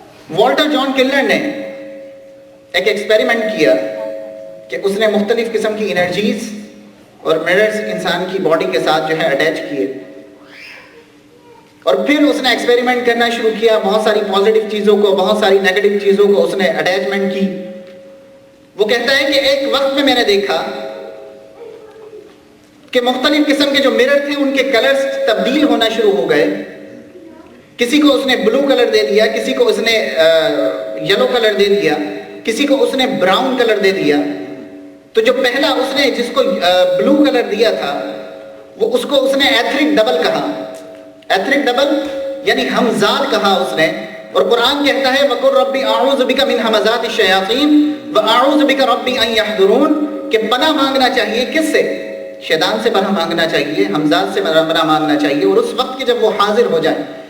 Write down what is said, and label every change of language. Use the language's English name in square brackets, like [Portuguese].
[Urdu] Walter جان کلنر نے ایک experiment کیا کہ اس نے مختلف قسم کی انرجیز اور مررز انسان کی باڈی کے ساتھ جو ہے اٹیچ کیے، اور پھر اس نے ایکسپیریمنٹ کرنا شروع کیا. بہت ساری پازیٹیو چیزوں کو، بہت ساری نیگیٹو چیزوں کو اس نے اٹیچمنٹ کی. وہ کہتا ہے کہ ایک وقت میں نے دیکھا کہ مختلف قسم کے جو مرر تھے ان کے کلرز تبدیل ہونا شروع ہو گئے. کسی کو اس نے بلو کلر دے دیا، کسی کو اس نے یلو کلر دے دیا، کسی کو اس نے براؤن کلر دے دیا. تو جو پہلا اس نے جس کو بلو کلر دیا تھا وہ اس کو اس نے ایتھرک ڈبل کہا. ایتھرک ڈبل یعنی ہمزاد کہا اس نے. اور قرآن کہتا ہے [Arabic] وَقُلْ رَبِّ أَعُوذُ بِكَ مِنْ هَمَزَاتِ الشَّيَاطِينِ وَأَعُوذُ بِكَ رَبِّ أَنْ يَحْضُرُونَ [Urdu] کہ پناہ مانگنا چاہیے کس سے؟ شیطان سے پناہ مانگنا چاہیے، ہمزاد سے پناہ مانگنا چاہیے، اور اس وقت کے جب وہ حاضر ہو جائیں.